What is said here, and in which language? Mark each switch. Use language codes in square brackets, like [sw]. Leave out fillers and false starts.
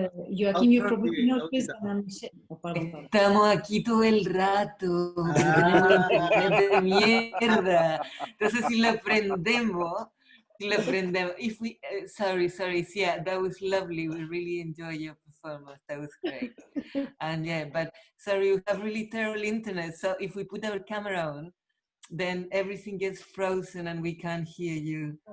[en] Joaquín, you probably noticed. [es] Estamos aquí todo el rato, pero tenemos internet de mierda. Entonces si lo prendemos, [en] if we, sorry, Cia, that was lovely. We really enjoyed your performance. That was great. And yeah, but sorry, you have really terrible internet. So if we put our camera on, then everything gets frozen and we can't hear you.